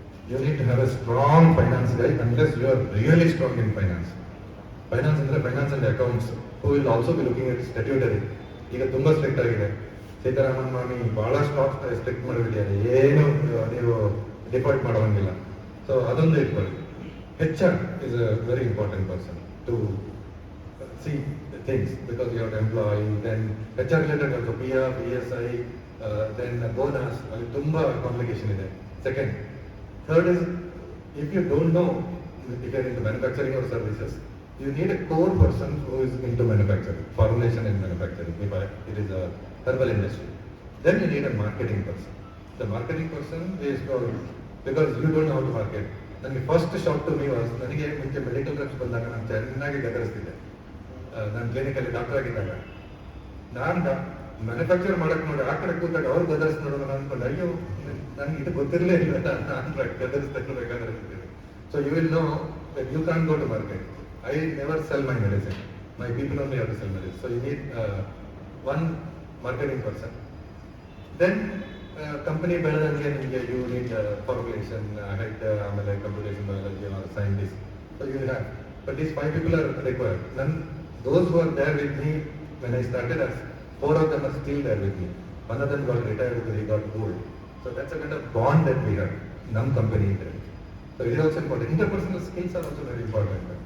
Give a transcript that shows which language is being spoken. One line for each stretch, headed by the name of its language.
English: You need to have a strong finance guy unless you are really strong in finance. Finance ಅಂದ್ರೆ finance and accounts, who will also be looking at statutory.
Kannada: ಈಗ ತುಂಬಾ strict ಆಗಿದೆ. ಸೀತಾರಾಮನ್ ಮಾಮಿ ಬಹಳ strict ಮಾಡಿಬಿಟ್ಟಿದ್ದಾರೆ, ಏನು ನೀವು default ಮಾಡೋಂಗಿಲ್ಲ. So ಅದೊಂದು ಇಟ್ಕೊಳ್ಳಿ.
English: HR is a very important person to see the things because you have to employ, then HR related also PR, PSI, then bonus,
Kannada: ಅಲ್ಲಿ ತುಂಬಾ ಕಾಂಪ್ಲಿಕೇಶನ್ ಇದೆ.
English: Second, third is if you don't know if you are into manufacturing or services, you need a core person who is into manufacturing, formulation and manufacturing. If it is a herbal industry, then you need a marketing person. The marketing person is because you don't know how to market.
Kannada: ನನಗೆ
English: first shock to me was,
Kannada: ನನಗೆ ಮುಂಚೆ medical reps ಬಂದಾಗ ನಾನು ಚೆನ್ನಾಗಿ ಗದರಿಸ್ತಿದ್ದೆ. ನಾನು ಕ್ಲಿನಿಕಲ್ಲಿ doctor ಆಗಿದ್ದಾಗ ನಾನು ಮ್ಯಾನುಫ್ಯಾಕ್ಚರ್ ಮಾಡಕ್ಕೆ ನೋಡಿ ಆ ಕಡೆ ಕೂತಾಗ ಅವ್ರು ಗದರಿಸ್ ನೋಡೋದು ನಾನು ಅನ್ಕೊಂಡು, ಅಯ್ಯೋ ನನಗೆ ಇದು ಗೊತ್ತಿರಲೇ ಇಲ್ಲ, ನಾನು ಗದರಿಸ್ಬೇಕಾದ್ರೆ.
English: So you will know that you can go to market. I never sell my medicine, my people only have to sell medicine. So you need one marketing person. Then company
Kannada: ಬೆಳೆದಂಗೆ ನಿಮಗೆ
English: You need formulation head, ಆಮೇಲೆ computation biology or scientist. So you have, but these 5 people are required. Those who are there with me when I started, as 4 of them are still there with me. One of them got retired because he got old. So that's a kind of bond that we have. Nam company there. So it is also important. Interpersonal skills are also very important.